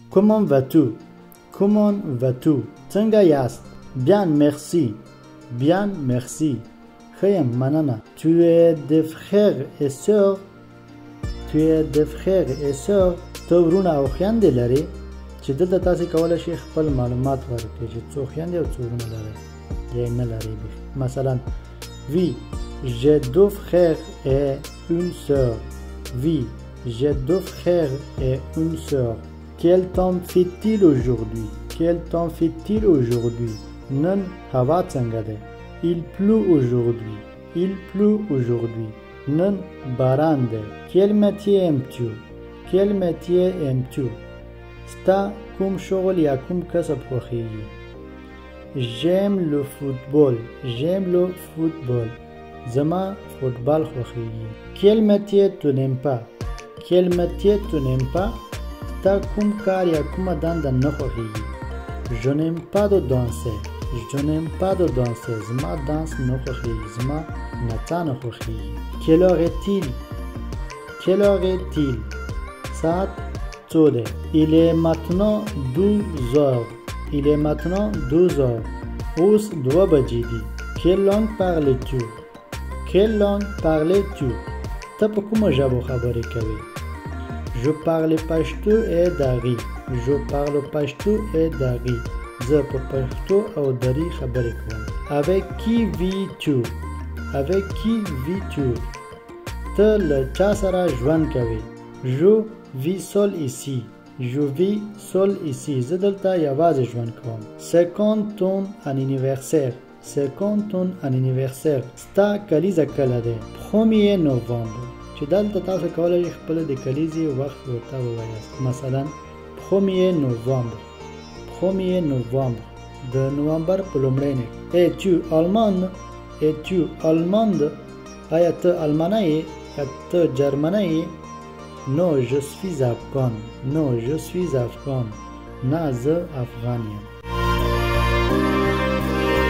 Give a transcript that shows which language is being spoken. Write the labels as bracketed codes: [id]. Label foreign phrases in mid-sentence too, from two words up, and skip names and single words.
[fr] Comment vas-tu? Comment vas-tu? [ps] څنګه یاست؟ [fr] Bien merci. Bien merci. [ps] ښه یم مننه. [fr] Tu es des frères et sœurs. Tu es des frères et sœurs. [ps] ته ورونه او خویندې لرې؟ چې دلته تاسې کولی شئ خپل معلومات ورکړئ چې څو خویندې او څو ورونه لرئ یا نه لرئ. [fr] مثلا oui, j'ai deux frères et une sœur. Oui, j'ai deux frères et une sœur. Quel temps fait-il aujourd'hui? Quel temps fait-il aujourd'hui? [ps] نن هوا څنګه ده؟ [fr] Il pleut aujourd'hui. Il pleut aujourd'hui. [ps] نن باران ده. [fr] Quel métier aimes-tu? Quel métier aimes-tu? [ps] ستا کوم شغل یا کوم کسب خوښیږي؟ [fr] J'aime le football. J'aime le football. [ps] زما فوتبال خوښیږي. [fr] Quel métier tu n'aimes pas? Quel métier tu n'aimes pas? [ps] تا کوم کار یا کومه دنده نه خوښیږي؟ [fr] Je n'aime pas de danser. Je n'aime pas de danser. [ps] زما دانس نه خوښیږي. زما نڅا نه خوښیږي. [fr] Quelle heure est-il? Quelle heure est-il? [ps] ساعت څو دی؟ [fr] Il est maintenant 12 heures. Il est maintenant 12 heures. [ps] اوس 2 بجې دي. [fr] Quelle langue parles-tu? Quelle langue parles-tu? [ps] ته په کومه ژبه خبرې کوې؟ [fr] Je parle pashto et dari. Je parle pashto et dari. [ps] زه په پښتو او دری خبرې کوم. [fr] Avec qui vis-tu? Avec qui vis-tu? [ps] ته له چا سره ژوند کوې؟ [fr] Je vis seul ici. Je vis seul ici. [ps] زه دلته یوازې ژوند کوم. [fr] C'est quand ton anniversaire? C'est quand ton anniversaire? [ps] ستا کلیزه کله ده؟ [fr] 1er novembre. [ps] چې دلته تاسو کولی شئ خپله د کلیزې وخت ورته ووایاست. [fr] مثلا 1er novembre. 1er novembre. [ps] د نومبر په لومړۍ نیټه. [fr] Es-tu allemande? Es-tu allemande? [ps] آیا ته المانه یې یا ته جرمنه یې؟ [fr] Non, je suis afghan. Non, je suis afghan. [ps] نه زه افغان یم.